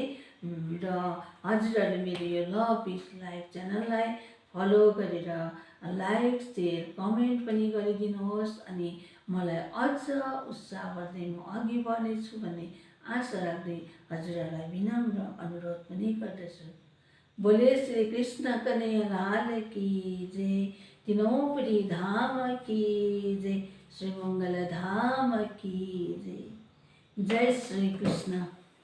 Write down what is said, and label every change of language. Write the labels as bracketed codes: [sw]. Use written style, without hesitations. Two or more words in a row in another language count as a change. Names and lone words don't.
[ne] र हजुरहरूले मेरो यो लभ इज लाइफ च्यानललाई फलो गरेर [en] like share comment [ne] पनि गरिदिनुहोस् अनि मलाई अझ उत्साह बढ्दै म अघि बढ्नेछु भन्ने आशा राख्दै हजुरहरूलाई विनम्र अनुरोध पनि गर्दछु। [hi] बोले श्री कृष्ण कन्हैया लाल की जय, तीनों धाम की जय, श्री मंगल धाम की जय। जय श्री कृष्ण।